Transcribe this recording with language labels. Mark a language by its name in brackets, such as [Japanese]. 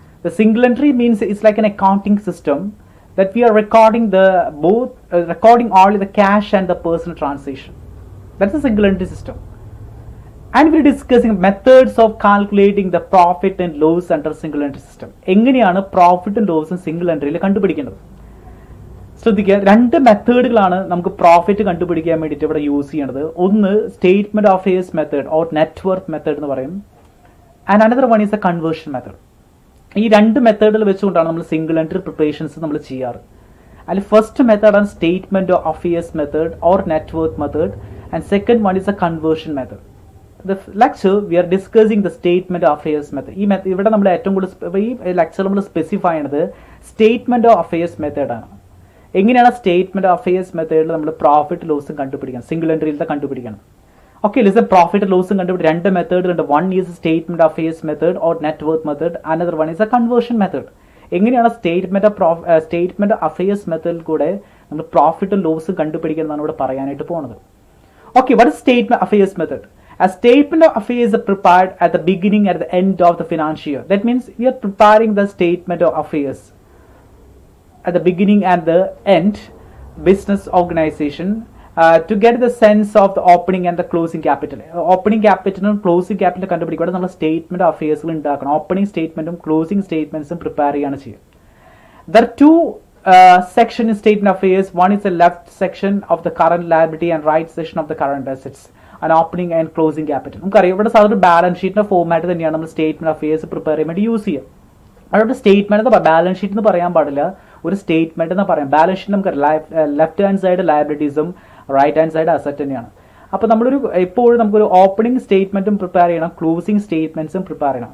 [English] The single entry means it's like an accounting system that we are recording recording only the cash and the personal transaction. That's the single entry system. And we are discussing methods of calculating the profit and loss under single entry system. [Malayalam] എങ്ങനെയാണ് പ്രോഫിറ്റും ലോസും single എൻട്രിയിൽ കണ്ടുപിടിക്കേണ്ടത്? ശ്രദ്ധിക്കുക, രണ്ട് മെത്തേഡുകളാണ് നമുക്ക് profit കണ്ടുപിടിക്കാൻ വേണ്ടിയിട്ട് ഇവിടെ use ചെയ്യേണ്ടത്. ഒന്ന് statement of affairs method or net worth method എന്ന് പറയും. [English] And another one is a conversion method. [Malayalam] ഈ രണ്ട് മെത്തേഡുകൾ വെച്ചുകൊണ്ടാണ് നമ്മൾ സിംഗിൾ എൻട്രി പ്രിപ്പറേഷൻസ് നമ്മൾ ചെയ്യാറ്. അതിൽ ഫസ്റ്റ് മെത്തേഡാണ് statement of affairs method or net worth method, [English] And second one is a conversion method. The lecture we are discussing the statement of affairs method. [Malayalam] ഈ method ഇവിടെ നമ്മൾ ഏറ്റവും കൂടുതൽ ഈ ലെക്ചർ നമ്മൾ സ്പെസിഫൈ ചെയ്യുന്നത് സ്റ്റേറ്റ്മെന്റ് ഓഫ് അഫയേഴ്സ് മെത്തേഡാണ്. എങ്ങനെയാണ് സ്റ്റേറ്റ്മെന്റ് ഓഫ് അഫയേഴ്സ് മെത്തേഡിൽ നമ്മൾ പ്രോഫിറ്റ് ലോസും കണ്ടുപിടിക്കണം, സിംഗിൾ എൻട്രിയിലത്തെ കണ്ടുപിടിക്കണം. ഓക്കെ, ലിസൺ, പ്രോഫിറ്റ് ലോസും കണ്ടുപിടിക്കാൻ രണ്ട് മെത്തേഡുകളുണ്ട്. [English] One is statement of affairs method or net worth method, another one is a conversion method. [Malayalam] എങ്ങനെയാണ് സ്റ്റേറ്റ്മെന്റ് ഓഫ് അഫയേഴ്സ് മെത്തേഡിൽ കൂടെ നമ്മൾ പ്രോഫിറ്റും ലോസും കണ്ടുപിടിക്കണം എന്നാണ് ഇവിടെ പറയാനായിട്ട് പോകുന്നത്. [English] Okay, what is statement affairs method? A statement of affairs is prepared at the beginning and at the end of the financial year. That means we are preparing the statement of affairs at the beginning and the end, business organization, to get the sense of the opening and the closing capital. Opening capital and closing capital കണ്ടുപിടിക്കുക. [Malayalam] നമ്മൾ statement of അഫയേഴ്സുകൾ ഉണ്ടാക്കണം. Opening സ്റ്റേറ്റ്മെന്റും closing സ്റ്റേറ്റ്മെന്റ്സും prepare ചെയ്യാണ് ചെയ്യുക. [English] There are two sections in statement of affairs. One is the left section of the current liability and right section of the current assets. an opening and closing capital. [Malayalam] നമുക്കറിയാം ഇവിടെ സാധാരണ balance ഷീറ്റിന്റെ format തന്നെയാണ് നമ്മൾ statement of affairs prepare ചെയ്യാൻ വേണ്ടി use ചെയ്യുക. അതുകൊണ്ട് സ്റ്റേറ്റ്മെന്റ് ബാലൻസ് ഷീറ്റ് എന്ന് പറയാൻ പാടില്ല, ഒരു സ്റ്റേറ്റ്മെന്റ് എന്ന് പറയാം. ബാലൻസ് ഷീറ്റ് നമുക്ക് left hand side ലയബിലിറ്റീസും right hand side asset തന്നെയാണ്. അപ്പോൾ നമ്മളൊരു എപ്പോഴും നമുക്കൊരു ഓപ്പണിംഗ് സ്റ്റേറ്റ്മെന്റും പ്രിപ്പയർ ചെയ്യണം, ക്ലോസിംഗ് സ്റ്റേറ്റ്മെന്റ്സും പ്രിപ്പയർ ചെയ്യണം.